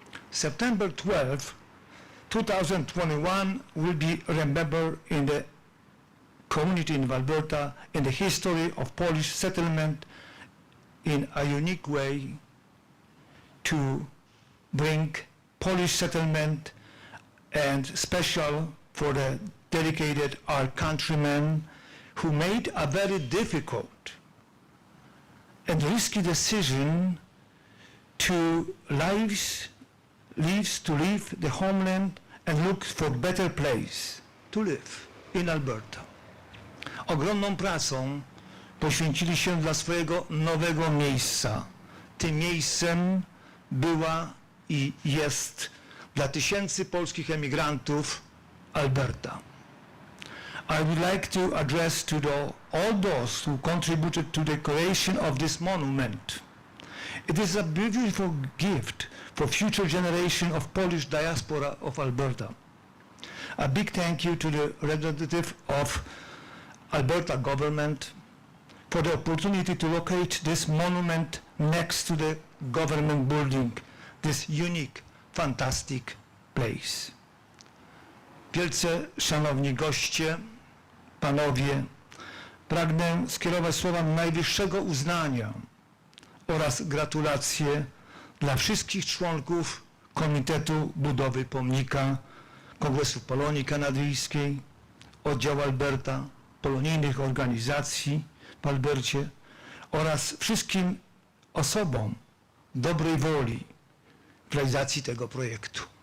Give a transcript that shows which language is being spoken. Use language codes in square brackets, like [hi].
[en] September 12, 2021 will be remembered in the community in Alberta in the history of Polish settlement in a unique way to bring Polish settlement and special for the dedicated our countrymen who made a very difficult and risky decision to leave the homeland and look for better place to live in Alberta. [pl] Ogromną pracą poświęcili się dla swojego nowego miejsca. Tym miejscem była i jest dla tysięcy polskich emigrantów Alberta. [en] I would like to address to all those who contributed to the creation of this monument. It is a beautiful gift for future generation of Polish diaspora of Alberta. A big thank you to the representative of Alberta government for the opportunity to locate this monument next to the government building, this unique, fantastic place. [pl] Wielce szanowni goście, panowie, pragnę skierować słowa najwyższego uznania oraz gratulacje dla wszystkich członków Komitetu Budowy Pomnika, Kongresu Polonii Kanadyjskiej, Oddziału Alberta, polonijnych organizacji w Albercie oraz wszystkim osobom dobrej woli w realizacji tego projektu.